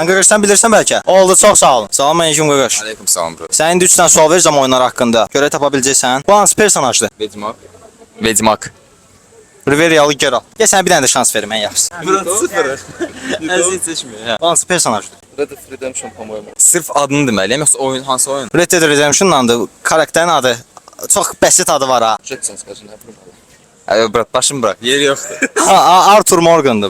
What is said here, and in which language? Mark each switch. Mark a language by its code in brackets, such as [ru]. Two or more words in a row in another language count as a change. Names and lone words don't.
[az] Qaqaş sən bilirsən bəlkə. Oldu, çox sağ olun. Salam aleyküm qaqaş. Aleyküm salam bro. Sən indi 3 dənə sual verəcəm oyunlar haqqında. Görə tapa biləcəksən. Bu hansı personajdır? Vedmak. Vedmak. Riveriyalı Geralt. Gəl sənə bir dənə də şans verim ən yaxşısı. [tr] Burası sıfır. Əziz seçmiyor. Ha. [az] Bu hansı personajdır? [ru] Red Dead Redemption по-моему. [az] Sırf adını deməliyəm yoxsa oyun hansı oyun? Red Dead Redemption-landır. Karakterin adı. Çox bəsit adı var ha. Jetson skacın nə bilmirəm. Ay brat başım bırak. Yeri yoxdur. Arthur Morgan'dır bu.